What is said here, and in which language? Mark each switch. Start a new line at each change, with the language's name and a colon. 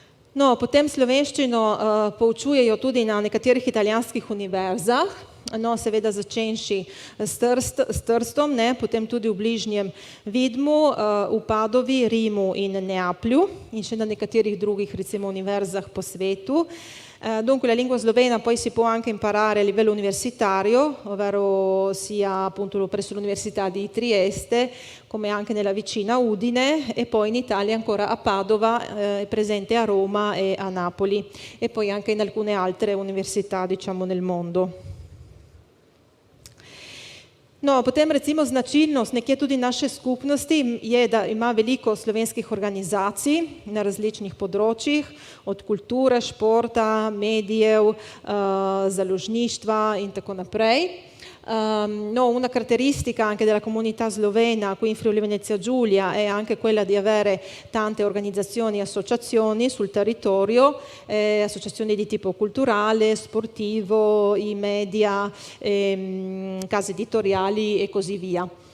Slovenian: No, potem slovenščino poučujejo tudi na nekaterih italijanskih univerzah, no, seveda začenši s Trstom, ne, potem tudi v bližnjem Vidmu, v Padovi, Rimu in Neaplju in še na nekaterih drugih recimo univerzah po svetu.
Italian: Dunque la lingua slovena poi si può anche imparare a livello universitario, ovvero sia appunto presso l'Università di Trieste come anche nella vicina Udine e poi in Italia ancora a Padova, è presente a Roma e a Napoli e poi anche in alcune altre università, diciamo, nel mondo.
Slovenian: No, potem recimo značilnost nekje tudi naše skupnosti je, da ima veliko slovenskih organizacij na različnih področjih, od kulture, športa, medijev, založništva in tako naprej.
Italian: No, una caratteristica anche della comunità slovena qui in Friuli Venezia Giulia è anche quella di avere tante organizzazioni e associazioni sul territorio, associazioni di tipo culturale, sportivo, i media, case editoriali e così via.